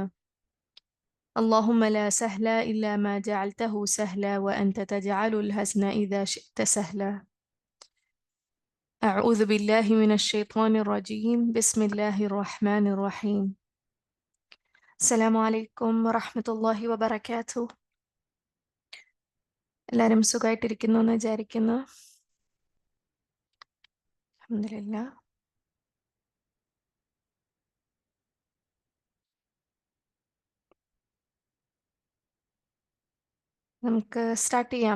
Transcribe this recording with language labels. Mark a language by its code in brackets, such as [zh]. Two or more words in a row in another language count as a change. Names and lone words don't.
[ar] اللهم لا سهل إلا ما جعلته سهلا وأنت تجعل الحزن إذا شئت سهلا. أعوذ بالله من الشيطان الرجيم. بسم الله الرحمن الرحيم. السلام عليكم ورحمة الله وبركاته. [ml] എല്ലാവരും സുഖമായിട്ടിരിക്കുന്നു എന്ന് വിചാരിക്കുന്നു. അൽഹംദുലില്ലാ. നമുക്ക് സ്റ്റാർട്ട് ചെയ്യാം.